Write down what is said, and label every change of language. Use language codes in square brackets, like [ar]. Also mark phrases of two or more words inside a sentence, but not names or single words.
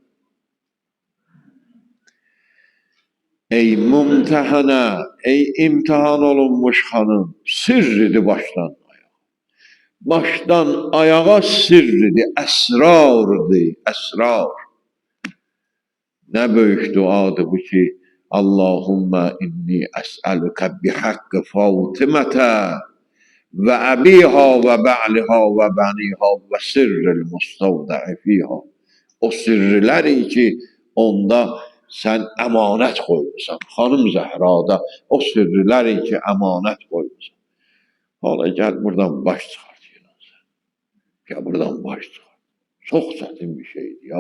[az] Ey mumtəhanə, ey imtihan olunmuş xanım, sirridir başdan ayağa. Başdan ayağa sirridir, əsrardır, əsrar. Nə böyük duadır bu ki, [ar] اللهم إني أسألك بحق فاطمة وأبيها وبعلها وبنيها والسر المستودع فيها. [az] O sirrləri ki, onda sən əmanət qoymusan. Xanım Zəhrada o sirrləri ki, əmanət qoymusan. Hala gəl buradan baş çıxart. Gəl buradan baş çıxart. Çox çətin bir şeydir ya.